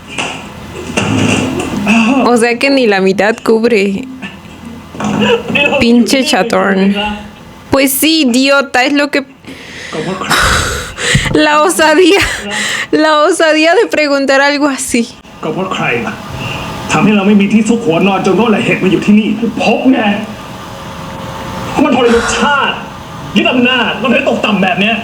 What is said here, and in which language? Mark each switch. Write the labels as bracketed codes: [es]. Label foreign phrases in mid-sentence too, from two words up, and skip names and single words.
[es] O sea que ni la mitad cubre. Pinche chatón. Pues sí, idiota, es lo que... La osadía de preguntar algo así. [th] ก็เพราะใครล่ะทำให้เราไม่มีที่ซุกหัวนอนจนต้องละเหตุมาอยู่ที่นี่พบไงมันทรยศชาติยึดอำนาจมันเลยตกต่ำแบบเนี้ย